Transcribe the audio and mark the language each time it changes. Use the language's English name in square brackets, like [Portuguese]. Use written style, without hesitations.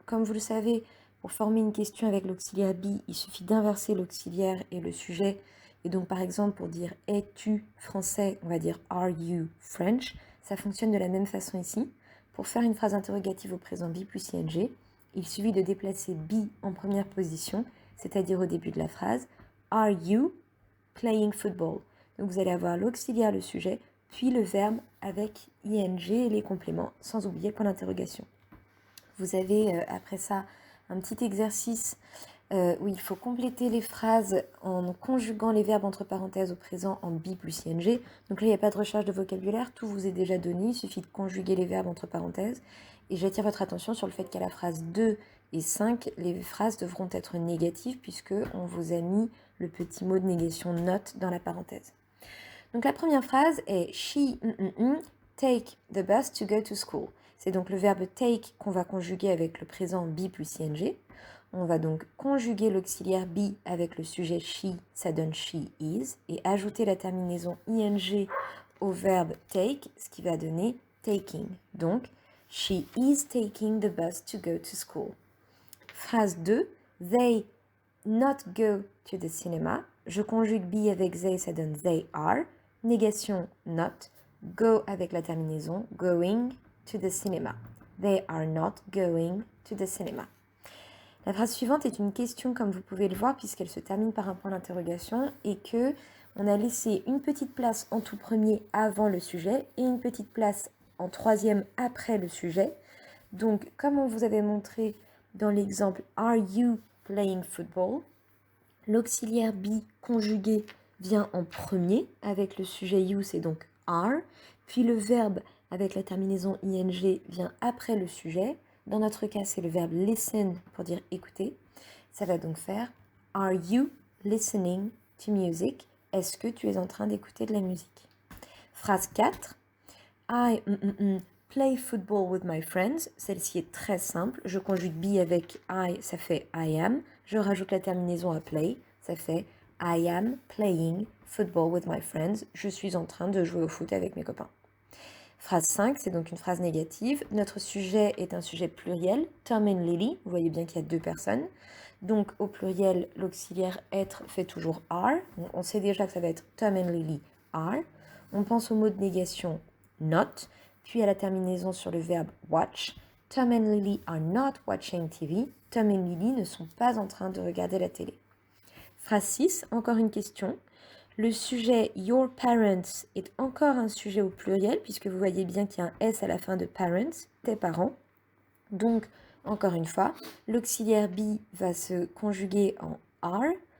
[French] Comme vous le savez, pour former une question avec l'auxiliaire be, il suffit d'inverser l'auxiliaire et le sujet. Et donc, par exemple, pour dire es-tu français, on va dire [English] are you French. [French] Ça fonctionne de la même façon ici. Pour faire une phrase interrogative au présent be plus ing, il suffit de déplacer be en première position, c'est-à-dire au début de la phrase. [English] Are you playing football? [French] Donc vous allez avoir l'auxiliaire, le sujet, puis le verbe avec ing et les compléments, sans oublier le point d'interrogation. Vous avez après ça un petit exercice où il faut compléter les phrases en conjuguant les verbes entre parenthèses au présent en be plus ing. Donc là, il n'y a pas de recherche de vocabulaire, tout vous est déjà donné, il suffit de conjuguer les verbes entre parenthèses. Et j'attire votre attention sur le fait qu'à la phrase 2 et 5, les phrases devront être négatives puisque on vous a mis le petit mot de négation not dans la parenthèse. Donc la première phrase est [English] she take the bus to go to school. [French] C'est donc le verbe take qu'on va conjuguer avec le présent be plus ing. On va donc conjuguer l'auxiliaire be avec le sujet she, ça donne she is, et ajouter la terminaison ing au verbe take, ce qui va donner taking. [English] Donc, she is taking the bus to go to school. Phrase 2, they not go to the cinema. [French] Je conjugue be avec they, ça donne [English] they are. [French] Négation not. [English] Go [French] avec la terminaison [English] going to the cinema. They are not going to the cinema. [French] La phrase suivante est une question, comme vous pouvez le voir, puisqu'elle se termine par un point d'interrogation et que on a laissé une petite place en tout premier avant le sujet et une petite place en troisième après le sujet. Donc, comme on vous avait montré dans l'exemple [English] Are you playing football? [French] L'auxiliaire be conjugué vient en premier avec le sujet you, c'est donc are. Puis le verbe avec la terminaison ing vient après le sujet. Dans notre cas, c'est le verbe listen pour dire écouter. Ça va donc faire [English] Are you listening to music? [French] Est-ce que tu es en train d'écouter de la musique? Phrase 4. [English] I play football with my friends. [French] Celle-ci est très simple. Je conjugue be avec I, ça fait [English] I am. [French] Je rajoute la terminaison à [English] play, [French] ça fait [English] I am playing football with my friends. [French] Je suis en train de jouer au foot avec mes copains. Phrase 5, c'est donc une phrase négative. Notre sujet est un sujet pluriel, Tom and Lily. Vous voyez bien qu'il y a deux personnes. Donc au pluriel, l'auxiliaire être fait toujours are. On sait déjà que ça va être [English] Tom and Lily are. [French] On pense au mot de négation not, puis à la terminaison sur le verbe watch. [English] Tom and Lily are not watching TV. [French] Tom et Lily ne sont pas en train de regarder la télé. Phrase 6, encore une question. Le sujet your parents est encore un sujet au pluriel, puisque vous voyez bien qu'il y a un S à la fin de parents, tes parents. Donc, encore une fois, l'auxiliaire be va se conjuguer en are.